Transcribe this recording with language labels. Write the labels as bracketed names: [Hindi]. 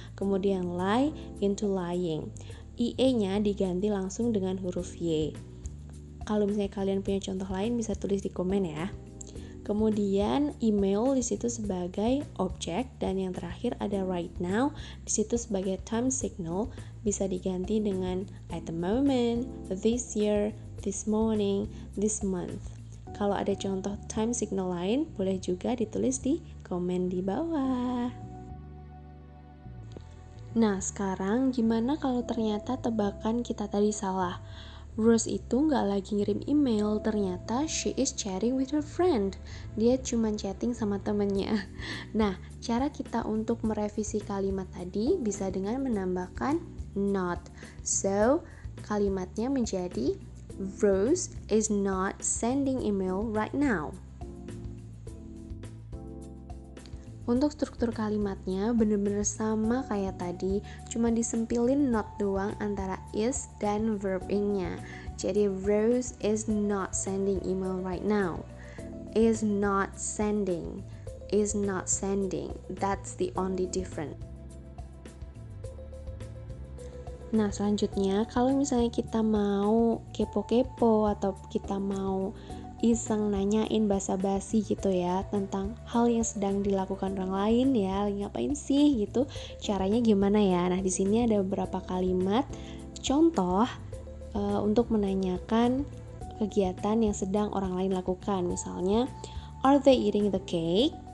[Indonesian] Kemudian [English] lie into lying. [Indonesian] IE-nya diganti langsung dengan huruf Y. Kalau misalnya kalian punya contoh lain bisa tulis di komen ya. Kemudian email di situ sebagai objek, dan yang terakhir ada [English] right now [Indonesian] di situ sebagai time signal, bisa diganti dengan [English] at the moment, this year, this morning, this month. [Indonesian] Kalau ada contoh time signal lain, boleh juga ditulis di komen di bawah. Nah, sekarang gimana kalau ternyata tebakan kita tadi salah? Rose itu nggak lagi ngirim email, ternyata [English] she is chatting with her friend. [Indonesian] Dia cuma chatting sama temennya. Nah, cara kita untuk merevisi kalimat tadi bisa dengan menambahkan not. [English] So, [Indonesian] kalimatnya menjadi [English] Rose is not sending email right now. [Indonesian] Untuk struktur kalimatnya bener-bener sama kayak tadi, cuma disempilin not doang antara is dan verb ing-nya. Jadi [English] Rose is not sending email right now. Is not sending. Is not sending. That's the only difference. [Indonesian] Nah, selanjutnya kalau misalnya kita mau kepo-kepo atau kita mau iseng nanyain basa-basi gitu ya tentang hal yang sedang dilakukan orang lain ya, lagi ngapain sih gitu, caranya gimana ya? Nah, di sini ada beberapa kalimat contoh untuk menanyakan kegiatan yang sedang orang lain lakukan. Misalnya, [English] are they eating the cake?